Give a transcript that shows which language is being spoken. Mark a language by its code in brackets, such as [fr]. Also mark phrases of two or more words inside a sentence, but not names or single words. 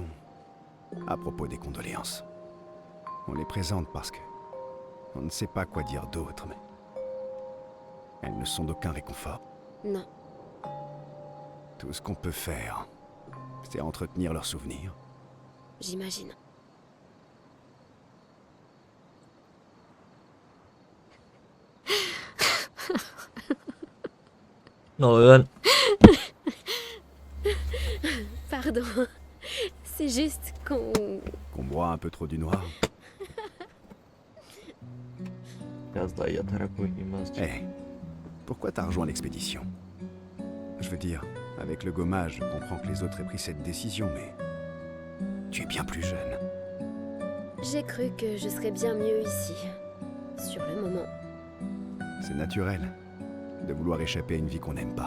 [fr] À propos des condoléances. On les présente parce que... on ne sait pas quoi dire d'autre, mais... elles ne sont d'aucun réconfort. Non. Tout ce qu'on peut faire, c'est entretenir leurs souvenirs. J'imagine. [tr] Ne oluyor lan? [fr] Pardon. C'est juste qu'on... Qu'on boit un peu trop du noir. [tr] Biraz daha yatarak oynayayım azıcık. [fr] Eh, pourquoi t'as rejoint l'expédition? Je veux dire, avec le gommage, je comprends que les autres aient pris cette décision, mais... tu es bien plus jeune. J'ai cru que je serais bien mieux ici. Sur le moment. C'est naturel de vouloir échapper à une vie qu'on n'aime pas.